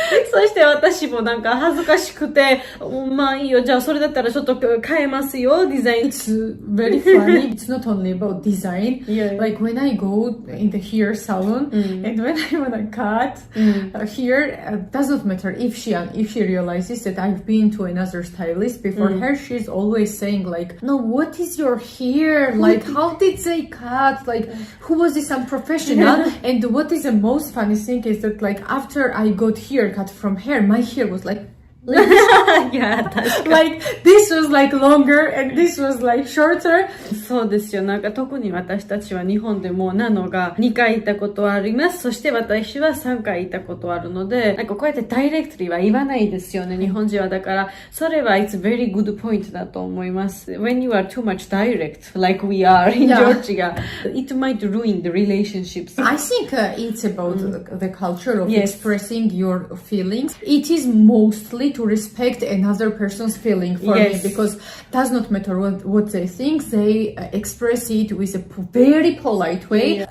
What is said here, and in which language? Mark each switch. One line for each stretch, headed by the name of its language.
Japanese: そして私もなんか恥ずかしくて、まあいいよ、じゃあそれだったらちょっと変えますよ、デザイン。
English: It's very funny. It's not only about design. Like when I go in the hair salon and when I wanna cut hair, doesn't matter if she realizes that I've been to another stylist before her, she's always saying like, no, what is your hair? Like, how did they cut? Like, who was this unprofessional? And what is the most funny thing is that like after I got haircut from her, my hair was like like this was like longer and this was like shorter.
Japanese: そうですよ。なんか特に私たちは日本でもナノが2回いたことあります。そして私は3回いたことあるので、なんかこうやってダイレクトリーは言わないですよね、日本人は。だからそれは
English: it's very good point
Japanese: だと思います。
English: When you are too much direct like we are in Georgia, it might ruin the relationships. I think it's about the culture of expressing your feelings. It is mostly to respect another person's feeling for me, because it does not matter what they think, they express it with a very polite way.